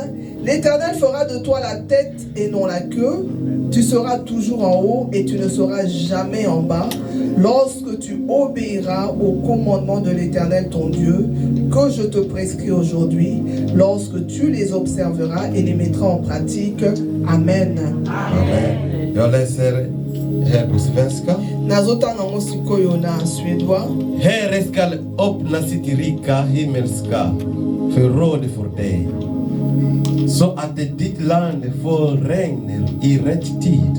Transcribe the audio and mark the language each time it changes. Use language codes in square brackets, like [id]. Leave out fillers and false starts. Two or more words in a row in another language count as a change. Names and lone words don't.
[fr] L'Éternel fera de toi la tête et non la queue. Tu seras toujours en haut et tu ne seras jamais en bas, lorsque tu obéiras au commandement de l'Éternel ton Dieu, que je te prescris aujourd'hui, lorsque tu les observeras et les mettras en pratique. Amen. Amen. [sv] Jag läser här på svenska. Herren skall öppna sitt rika himmelska förråd för dig, så att ditt land får regn i rätt tid.